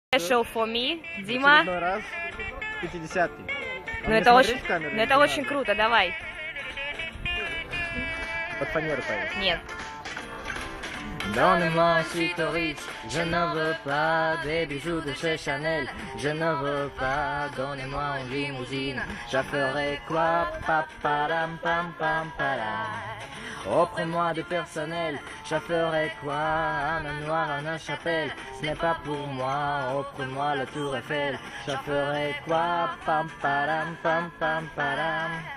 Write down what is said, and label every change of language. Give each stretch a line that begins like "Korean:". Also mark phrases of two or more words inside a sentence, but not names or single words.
English: Special for me,
Russian: Дима. Раз, 50-й. Ну это очень круто, давай. Под фанеру поешь. Нет.
French: Donnez-moi un suite riche, je ne veux pas des bijoux de chez Chanel, je ne veux pas, donnez-moi une limousine, je ferai quoi, papadam pam pam padam. Offrez-moi du personnel, je ferai quoi, un manoir, une chapelle, ce n'est pas pour moi, offre-moi la tour Eiffel, je ferai quoi, pam padam pam pam padam.